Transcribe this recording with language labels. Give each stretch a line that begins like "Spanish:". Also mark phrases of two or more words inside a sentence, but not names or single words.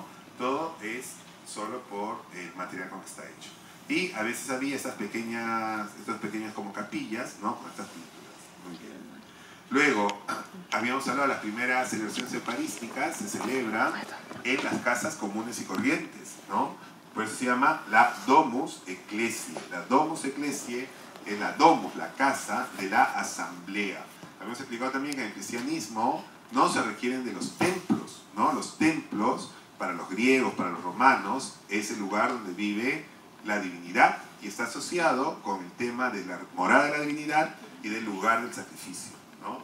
Spanish: Todo es solo por el material con que está hecho. Y a veces había estas pequeñas como capillas, ¿no? Con estas pinturas. Muy bien. Luego, habíamos hablado de las primeras celebraciones eucarísticas, se celebran en las casas comunes y corrientes, ¿no? Por eso se llama la
Latin: domus ecclesiae.
Spanish: La
Latin: domus ecclesiae
Spanish: es la domus, la casa de la asamblea. Habíamos explicado también que en el cristianismo no se requieren de los templos, ¿no? Los templos, para los griegos, para los romanos, es el lugar donde vive la divinidad y está asociado con el tema de la morada de la divinidad y del lugar del sacrificio, ¿no?